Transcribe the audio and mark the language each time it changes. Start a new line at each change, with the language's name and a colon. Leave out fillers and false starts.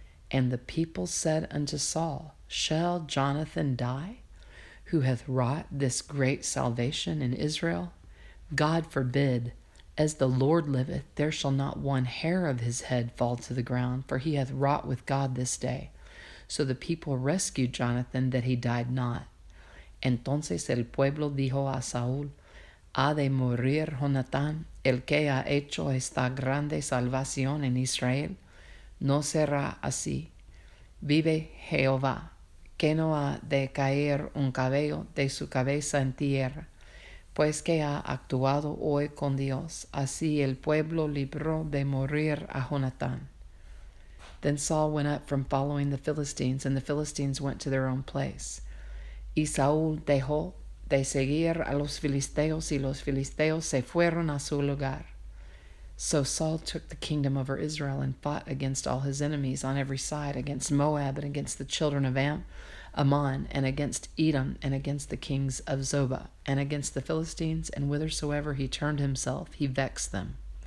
English: And the people said unto Saul, shall Jonathan die, who hath wrought this great salvation in Israel? God forbid. As the Lord liveth, there shall not one hair of his head fall to the ground, for he hath wrought with God this day. So the people rescued Jonathan, that he died not.
Spanish: Entonces el pueblo dijo a Saúl, ha de morir Jonatán, el que ha hecho esta grande salvación en Israel. No será así. Vive Jehová, que no ha de caer un cabello de su cabeza en tierra, pues que ha actuado hoy con Dios. Así el pueblo libró de morir a Jonatán.
English: Then Saul went up from following the Philistines, and the Philistines went to their own place.
Spanish: Y Saúl dejó de seguir a los filisteos, y los filisteos se fueron a su lugar.
English: So Saul took the kingdom over Israel, and fought against all his enemies on every side, against Moab, and against the children of Ammon, and against Edom, and against the kings of Zobah, and against the Philistines, and whithersoever he turned himself, he vexed them.